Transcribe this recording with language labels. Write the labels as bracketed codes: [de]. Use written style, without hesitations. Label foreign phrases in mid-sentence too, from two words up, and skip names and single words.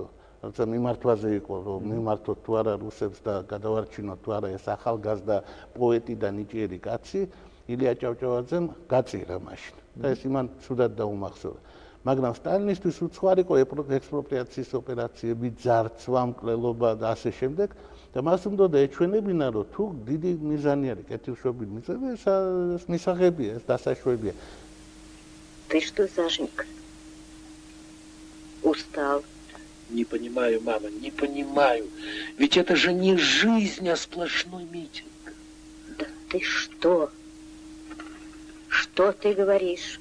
[ka] როცა მიმართვაზე იყო რომ მიმართოთ თუ არა რუსებს და გადავარჩინოთ თუ არა ეს ახალგაზრდა პოეტი და ნიჭიერი კაცი, ილია ჭავჭავაძემ გაწირა მაშინ და ეს იმან ცუდად დაუმახსოვრა. მაგრამ სტალინისტვის უცხოარი იყო ექსპროპრიაციის ოპერაციები, ძარცვა, მკვლელობა და ასე შემდეგ და მას უნდა ეჩვენებინა რომ თუ დიდი მიზანი არის, კეთილშობილი მიზანი, ეს მისაღებია, ეს დასაშვებია. [ru] Ты что, Сашенька? Устал. Не понимаю, мама, не понимаю. Ведь это же не жизнь, а сплошной митинг. Да ты что? Что ты говоришь?